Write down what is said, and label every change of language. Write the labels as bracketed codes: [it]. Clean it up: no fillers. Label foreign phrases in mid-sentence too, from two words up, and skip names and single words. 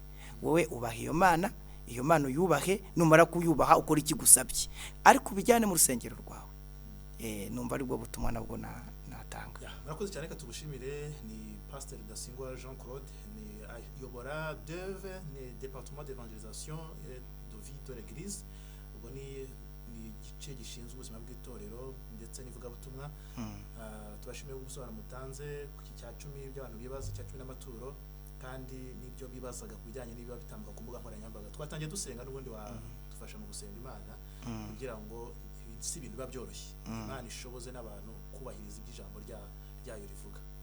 [rw] Wowe ubaha iyo Mana, iyo Mana uyubahe, numara kuyubaha ukora ikigusabye, ariko bijyane mu rusengero rwawe. Numva ari bwo butumwa nabwo natanga. Murakoze cyane, reka tugushimire. Ni Pasteur Rudasingwa Jean Claude, ni ayobora DEV, ni [fr] département d'évangélisation et de vie de l'église. [rw] Ubwo ni igice gishinzwe ubuzima bw'itorero ndetse n'ivugabutumwa. Tubashimiye gusobanura mutanze ku cya 10 by'abantu bibaza, cya 10 n'amaturo, kandi nibyo bibazaga kubijyanye n'ibiba bitambuka ku mbuga nkoranyambaga. Twatangiye dusenga, n'ubundi dufasha mu gusenga Imana kugira ngo si ibintu biba byoroshye, Imana ishoboze n'abantu kubahiriza iby'ijambo ryayo rivuga.